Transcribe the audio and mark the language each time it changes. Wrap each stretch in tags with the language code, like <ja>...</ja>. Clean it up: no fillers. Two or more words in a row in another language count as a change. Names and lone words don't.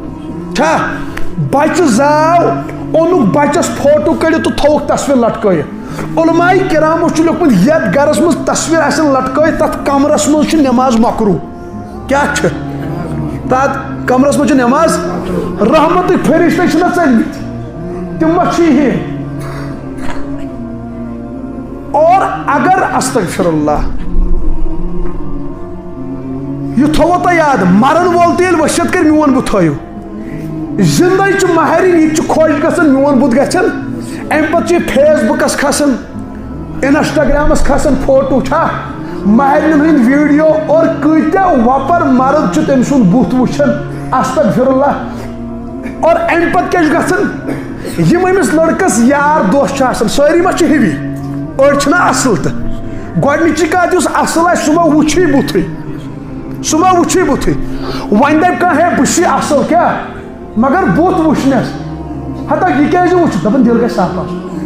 <ks>چھا بچہِ زاو اوٚنُکھ بچس فوٹو کٔڑِتھ تہٕ تھووُکھ تصویر لٹکٲیِتھ علماء کرامو چھ لیوکھمت یتھ گرس مز تصویر آسن لٹکٲیِتھ تتھ کمرس مز چھ نماز مکروہ کیا چھ تتھ کمرس مز چھ نماز رحمتک فرشتے چھنا ژٔلمٕتۍ تم ما چھ یہ اور اگر</ks> <ar>استغفر اللہ</ar> <ks>یہ تھو تو یاد مرن وول تیل وسیعت کر میون بت تھو زندہ چھ مہرین یہ خوش گھن میون بت گھن ام پتہ فیس بکس کھسان انسٹاگرامس کھسان فوٹو چھا مہرین ہند ویڈیو اور کتیا وپر مرد تم سند بت وچھان</ks> <ar>استغفر اللہ</ar> <ks>اور ام پتہ کیا گھن یم امس لڑکس یار دوست ساری ما ہوی أڑ چھنا اصل تو گۄڈنِچی کتھ یُس اصل آسہِ سُہ ما وٕچھی بُتھٕے سُہ ما وٕچھی بُتھٕے وۄنۍ دپہِ کانٛہہ ہے بہٕ چھُے اصل کیٛاہ مگر بُتھ وٕچھنس ہتا یہِ کیٛازِ وٕچھ دپان دِل گژھِ صاف آسُن</ks>